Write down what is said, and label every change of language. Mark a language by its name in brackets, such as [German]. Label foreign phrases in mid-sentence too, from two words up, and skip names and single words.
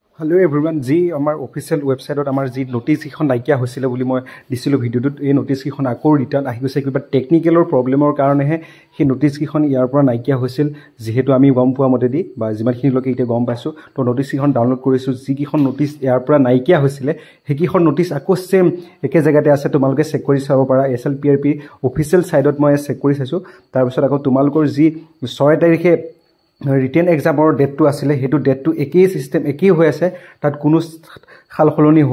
[English] Hello everyone, [Assamese] জী আমাৰ অফিচিয়েল ৱেবছাইটত আমাৰ জী নটিচ কিখন নাইকিয়া হৈছিলে বুলি মই দিছিলো ভিডিওটোত এই নটিস কিখন আকৌ ৰিটাৰ্ণ আহি গৈছে কিবা টেকনিক্যালৰ প্ৰবলেমৰ কাৰণেহে সেই নটিস কিখন ইয়াৰ পৰা নাইকিয়া হৈছিল যেহেতু আমি গম পোৱা মতেদি বা যিমানখিনি লোকে এতিয়া গম পাইছো তো নটিস কিখন ডাউনলোড কৰিছো যি কিখন নটিস ইয়াৰ পৰা নাইকিয়া হৈছিলে সেই কিখন নটিস আকৌ সেম একে জায়গাতে আছে তোমালোকে চেক কৰি চাব পাৰা SLPRP অফিচিয়েল সাইটত মই চেক কৰি চাইছো তাৰ পিছত আকৌ তোমালোকৰ যি 6 তাৰিখে [English] written exam [Assamese] ডেটটো আছিল হেতু ডেটটো একেই সিস্টেম একেই হৈ আছে তাত কোনো খালখলনি হোৱা